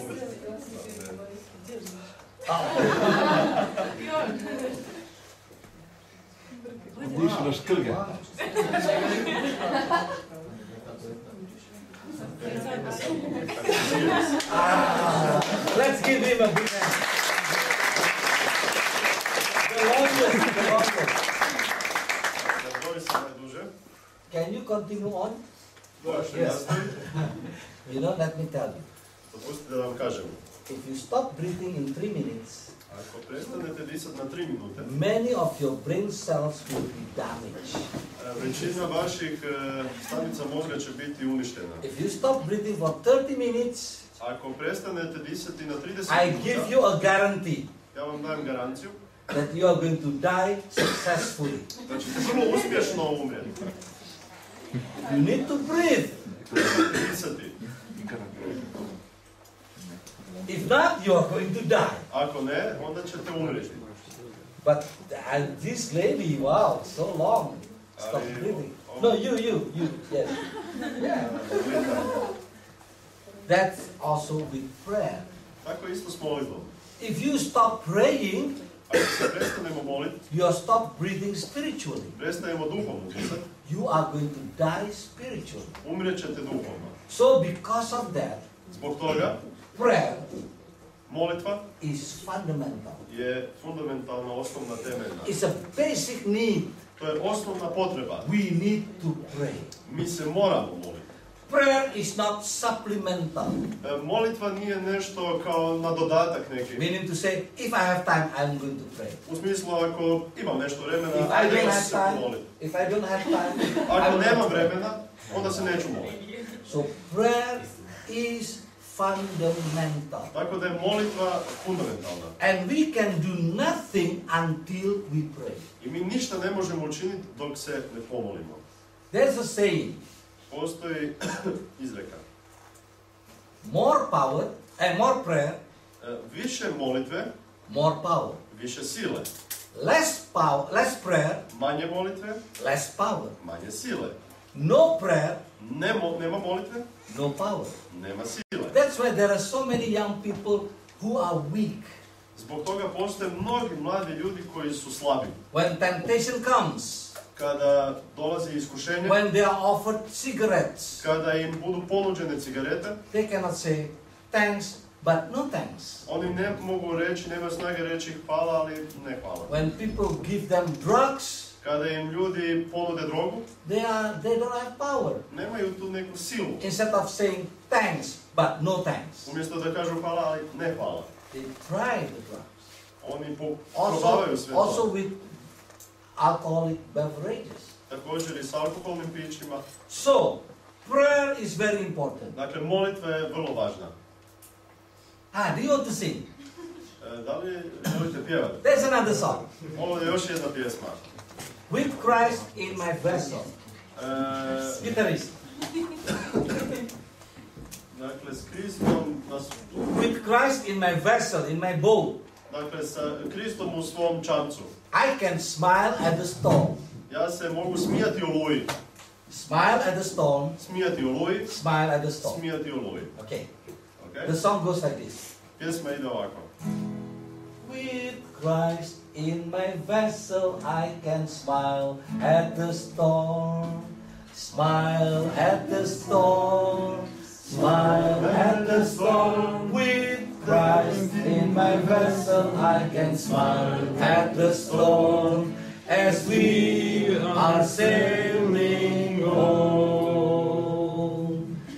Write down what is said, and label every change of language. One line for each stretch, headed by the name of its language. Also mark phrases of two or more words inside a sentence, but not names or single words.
Croatian: Diši na škrge.
English: Let's give him a big hand. The longest.
Croatian: Boris je najduže.
English: Can you continue on?
Croatian: Možeš
English: Yes.
Croatian: nastaviti?
English: You know, let me tell you.
Croatian: Dopustite da vam kažem.
English: If you stop breathing in 3 minutes,
Croatian: Ako prestanete disati na 3 minute,
English: many of your brain cells will be damaged.
Croatian: većina vaših stanica mozga će biti uništena.
English: If you stop breathing for 30 minutes,
Croatian: Ako prestanete disati na 30
English: I give
Croatian: minuta,
English: you a guarantee
Croatian: ja vam dajem garanciju
English: that you are going to die successfully.
Croatian: da ćete vrlo uspješno umrijeti.
English: You need to breathe.
Croatian: Disati.
English: If not, you are going to die.
Croatian: Ako ne, onda ćete umrijeti.
English: But this lady, wow, so long. Stop breathing. No, you, yes. That's also with prayer.
Croatian: Tako isto s molitvom.
English: If you stop praying,
Croatian: Ako se prestanemo moliti,
English: you are stop breathing spiritually.
Croatian: prestajemo duhovno disati,
English: You are going to die spiritually.
Croatian: umrijet ćete duhovno.
English: So because of that,
Croatian: Zbog toga,
English: prayer
Croatian: molitva
English: is fundamental.
Croatian: je fundamentalna, osnovna, temeljna.
English: It's a basic need.
Croatian: To je osnovna potreba.
English: We need to pray.
Croatian: Mi se moramo moliti.
English: Prayer is not supplemental.
Croatian: Molitva nije nešto kao na dodatak neki.
English: Meaning to say, if I have time, I'm going to pray.
Croatian: U smislu, ako imam nešto vremena,
English: If I
Croatian: ajde
English: don't
Croatian: da
English: have
Croatian: se
English: time,
Croatian: molim.
English: if I don't have time,
Croatian: Ako
English: I'm
Croatian: nemam
English: not praying.
Croatian: vremena, onda se neću moliti.
English: So prayer is fundamental.
Croatian: Tako da je molitva fundamentalna.
English: And we can do nothing until we pray.
Croatian: I mi ništa ne možemo učiniti dok se ne pomolimo.
English: There's a saying,
Croatian: Postoji izreka.
English: more power and more prayer,
Croatian: Više molitve,
English: more power.
Croatian: više sile.
English: Less less prayer,
Croatian: Manje molitve,
English: less power.
Croatian: manje sile.
English: No prayer,
Croatian: Nema molitve,
English: no power.
Croatian: nema sile.
English: That's why there are so many young people who are weak.
Croatian: Zbog toga postoje mnogi mladi ljudi koji su slabi.
English: When temptation comes,
Croatian: Kada dolazi iskušenje,
English: when they are offered cigarettes,
Croatian: kada im budu ponuđene cigarete,
English: they cannot say thanks, but no thanks.
Croatian: oni ne mogu reći, nemaju snage reći hvala, ali ne hvala.
English: When people give them drugs,
Croatian: Kada im ljudi ponude drogu,
English: they don't have power.
Croatian: nemaju tu neku silu.
English: Instead of saying thanks, but no thanks,
Croatian: Umjesto da kažu hvala, ali ne hvala.
English: they try the drugs.
Croatian: Oni probavaju sve
English: Also
Croatian: to.
English: with alcoholic beverages.
Croatian: Također i s alkoholnim pićima.
English: So, prayer is very important.
Croatian: Dakle, molitva je vrlo važna.
English: Do you want to sing?
Croatian: Da li želite pjevati?
English: There's another song.
Croatian: Ovo je još jedna pjesma.
English: With Christ in my vessel. Guitarist.
Croatian: Dakle, s Kristom
English: With Christ in my vessel, in my boat.
Croatian: Dakle, sa Kristom u svom čamcu.
English: I can smile at the storm.
Croatian: Ja se mogu smijati oluji.
English: Smile at the storm.
Croatian: Smijati oluji.
English: Smile at the storm.
Croatian: Smijati oluji.
English: Okay. Okay? The song goes like this.
Croatian: Pjesma ide ovako.
English: With Christ in my vessel, I can smile at the storm. Smile at the storm. Smile at the storm. With Christ in my vessel, I can smile at the storm as we are sailing home.